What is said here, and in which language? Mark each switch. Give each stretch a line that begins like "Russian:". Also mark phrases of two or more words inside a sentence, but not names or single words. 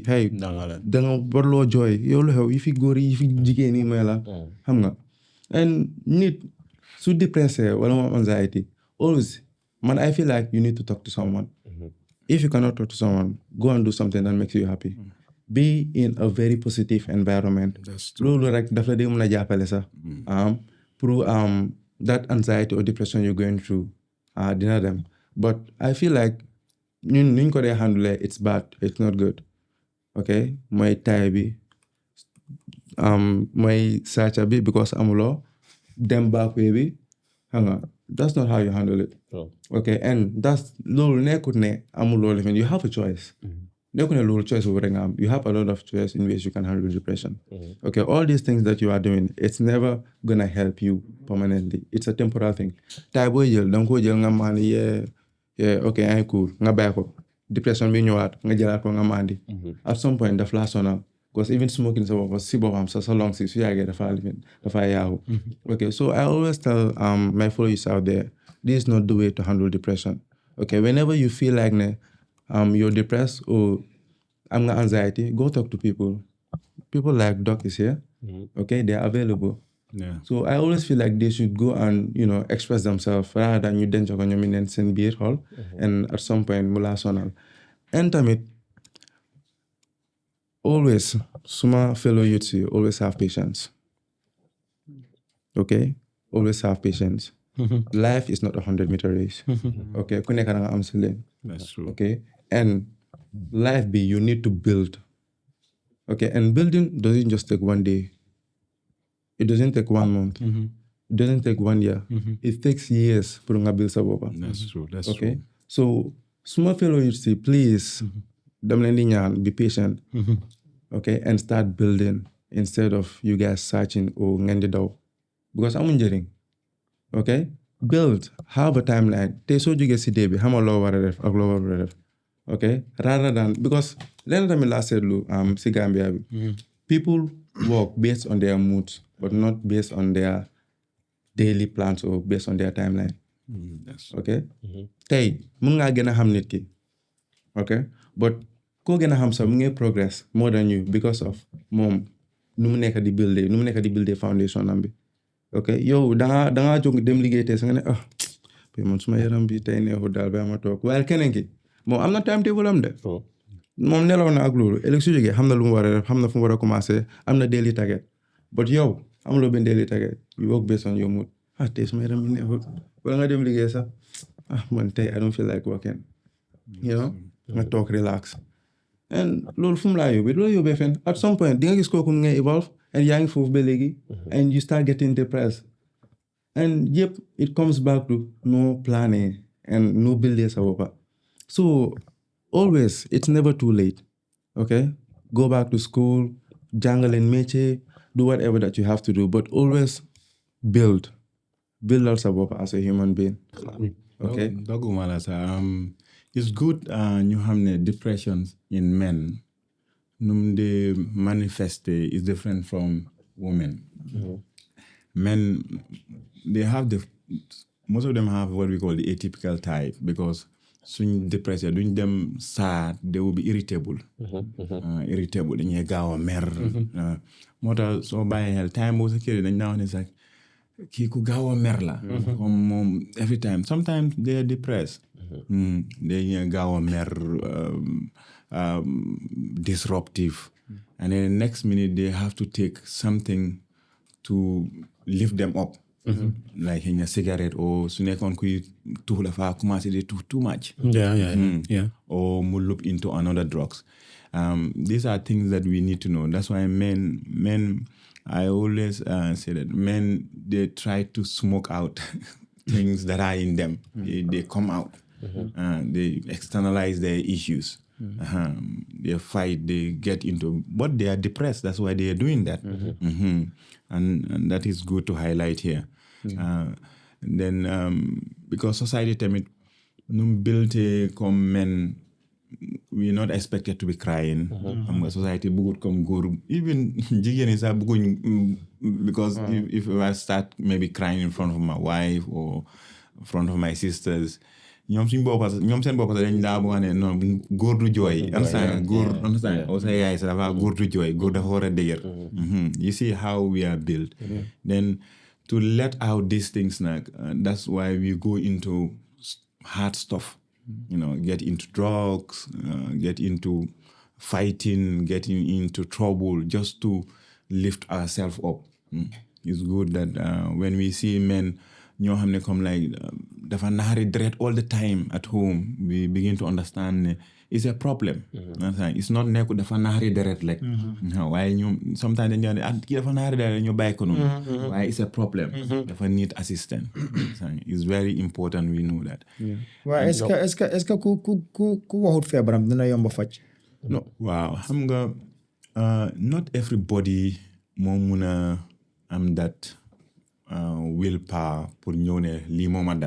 Wolof: hey danga warloo jooy yow lu xew yi fi góor yi fi jigéen yi may la xam nga
English: and
Wolof: nit su depressé wala moom
English: anxiety always I feel like you need to talk to someone if you cannot talk to someone go and do something that makes you happy be in a very positive environment
Wolof: loolu rek daf la dee mën a jàppale sax
English: pour that anxiety or depression you're going through
Wolof: dina dem
English: but I feel like
Wolof: nuñ ko dee
English: handle it's bad, it's not good.
Wolof: Okay, mooy taay bi mooy sàcca bi because amuloo dem back way bi xam nga
English: that's not how you handle it. Okay, and that's
Wolof: loolu nekkut ne amuloo lifin
English: you have a choice.
Wolof: Nekkut ne loolu choice boobu rek nga am
English: you have a lot of choice in ways you can handle depression. Okay, all these things that you are doing it's never gonna help you permanently, it's a temporal thing.
Wolof: Taay booy jël danga ko jël nga maandi okay ay cool nga bàyyi ko depression bi ñëwaat nga jëlaat ko nga maandi
English: at some point
Wolof: daf laa sonal
English: because even smoking
Wolof: sa bopp si boppam sa long si su yàggee dafa yaagu.
English: Okay, so I always tell my followers out there this is not the way to handle depression. Okay, whenever you feel like you're depressed or
Wolof: am nga
English: anxiety, go talk to people like Doc is here. Okay, they are available. Yeah. So I always feel like they should go and express themselves rather than you
Wolof: denc ko ñoom neen seen biir xol
English: and at some point
Wolof: mu laa sonal.
English: And tamit always suma fellow youths yi always have patience. Okay, always have patience. Life is not a 100-meter race.
Wolof: Okay, ku nekk da nga am si leen.
English: That's true. Okay, and life be you need to build. Okay, and building doesn't just take one day. It doesn't take 1 month. It doesn't take 1 year. It takes years pour nga build
Wolof: sa bopa.
English: That's true. That's Okay, true. so suma fellow youths yi please
Wolof: dam leen di ñaan
English: be patient. Okay, and start building instead of you guys searching or
Wolof: ngeen di daw
English: because
Wolof: amuñ njëriñ.
English: Okay, build, have a timeline.
Wolof: Tey soo jógee si dee bi xamal loo war a def ak loo war a def.
English: Okay, rather than because
Wolof: lenn tamit laa seetlu si
English: Gambia bi people work based on their moods but not based on their daily plans or based on their timeline. That's
Wolof: Okay, tey mun ngaa gën a xam nit ki. Okay, but koo gën a xam sax mu ngi
English: progress more than you because of
Wolof: moom nu mu nekk di buildee foundation am bi. Okay, yow dangaa jóg dem liggéey tey sa nga ne man suma yaram bi tey neexul daal ba ma toog waaye keneen ki moom am na timetable am de. moom nelaw na ak loolu ëllëg su jógee xam na lu mu war a def xam na fu mu war a commencer am na
English: daily target
Wolof: but yow amuloo benn daily target
English: you work based on your mood
Wolof: tey suma yaram bi neexul wala nga dem liggéey sax man tey
English: I don't feel like working
Wolof: nga toog relax and loolu fu mu laa yóbbee du la yóbbee fenn
English: at some point
Wolof: di nga gis kooku mu ngay evolve and yaa ngi foofu ba léegi
English: and you start getting depressed and yep it comes back to no planning and no building
Wolof: sa boppa.
English: So always it's never too late. Okay, go back to school,
Wolof: jàngaleen métier,
English: do whatever that you have to do but always buildal
Wolof: sa boppa
English: as a human being. Okay,
Wolof: Doguma la sa
English: it's good
Wolof: ñu xam ne
English: depression in men num de manifeste is different from women. Men they have most of them have what we call the atypical type because suñ depressed
Wolof: duñ dem
English: sad they will be irritable.
Wolof: Irritable dañuy gaaw a mer. Moo tax soo bàyyi xel time boo sa kër dañ naa wax ne sax kii ku gaaw a mer la.
English: Comme moom every time sometimes they are depressed.
Wolof: Dañuy gaaw a mer
English: disruptive and then the next minute they have to take something to lift them up. Like in a cigarette
Wolof: or su nekkoon kuy tuux la fa commencé di tuux
English: too much. Yeah. Or mu loop into another drugs. These are things that we need to know. That's why men I always say that men they try to smoke out things that are in them. They come out. They externalize their issues. They fight, they get into, but they are depressed. That's why they are doing that. And that is good to highlight here. Then because society tamit num built comme men, we're not expected to be crying. Society
Wolof: bugut comme góor,
English: even
Wolof: jigéen yi sax buguñ
English: because if I start maybe crying in front of my wife or in front of my sisters,
Wolof: ñoom seen boppa dañ daa bëgg ne non góor du jooy. Understand? O sa yaay sa dafa góor du jooy, góor dafa war a dëgër.
English: You see how we are built. Then to let out these things that's why we go into hard stuff. Get into drugs, get into fighting, getting into trouble just to lift ourselves up. It's good that when we see men
Wolof: ñoo xam ne
English: comme like
Wolof: dafa naxari deret
English: all the time at home we begin to understand it's a problem. It's not
Wolof: nekku dafa naxari deret rek. waaye ñoom sometimes dañu ne kii dafa naxari deret ñu bàyyi ko noonu.
English: waaye it's a problem. dafa need assistance. It's very important we know that.
Wolof: waaw
French: est-ce que
Wolof: ku waxut feebaram dina yomb faj. no waaw xam nga
English: not everybody
Wolof: moo mun a am
English: that willpower
Wolof: pour ñëw ne lii moo ma dal.